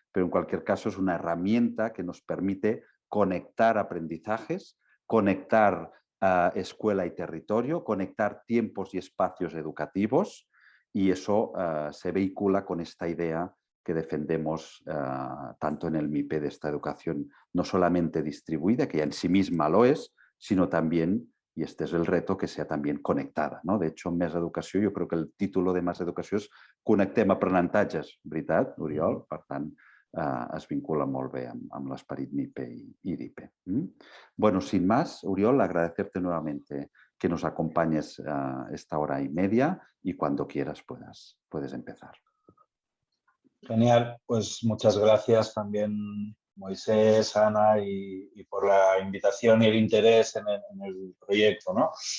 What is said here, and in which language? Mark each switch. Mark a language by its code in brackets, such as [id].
[es] Pero en cualquier caso es una herramienta que nos permite conectar aprendizajes, conectar escuela y territorio, conectar tiempos y espacios educativos, y eso se vehicula con esta idea que defendemos tanto en el MIPE de esta educación no solamente distribuida, que ya en sí misma lo es, sino también, y este es el reto, que sea también conectada, no? [ca] De hecho, Més Educació, jo crec que el títol de Més Educació és Connectem aprenentatges, veritat, Oriol? Per tant, es vincula molt bé amb l'esperit MIPE y d'IPE. [es] Bueno, sin más, Oriol, agradecerte nuevamente que nos acompañes esta hora y media y cuando quieras puedes empezar. Genial, pues muchas gracias también, Moisés, Ana, y por la invitación y el interés en el proyecto, ¿no?